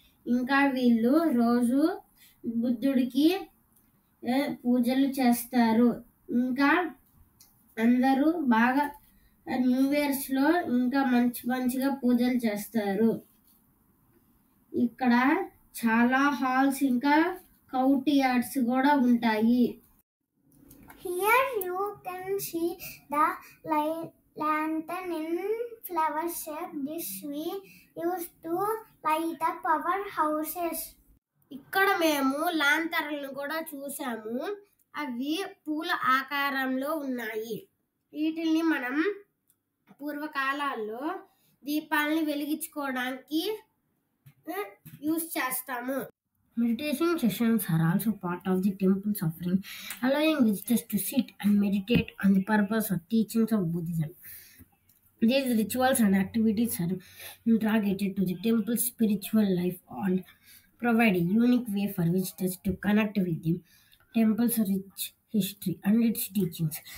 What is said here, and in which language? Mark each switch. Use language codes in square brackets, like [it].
[te] ఇంకా వీళ్ళు రోజు బుద్ధుడికి పూజలు చేస్తారు. ఇంకా అందరూ బాగా న్యూ ఇయర్స్లో ఇంకా మంచిగా పూజలు చేస్తారు. ఇక్కడ చాలా హాల్స్ ఇంకా కౌట్ యార్డ్స్ కూడా ఉంటాయి. [en] Here you can see the lantern in flower shape. This we used to light up our houses. [te] ఇక్కడ మేము లాంతర్లను కూడా చూసాము. అవి పూల ఆకారంలో ఉన్నాయి. వీటిని మనం పూర్వకాలాల్లో దీపాలని వెలిగించుకోవడానికి యూజ్ చేస్తాము. [en] Meditation sessions are also part of the temple's offering, allowing visitors to sit and meditate on the purpose of teachings of Buddhism. These rituals and activities are integrated to the temple's spiritual life and provide a unique way for visitors to connect with the temple's rich history and its teachings.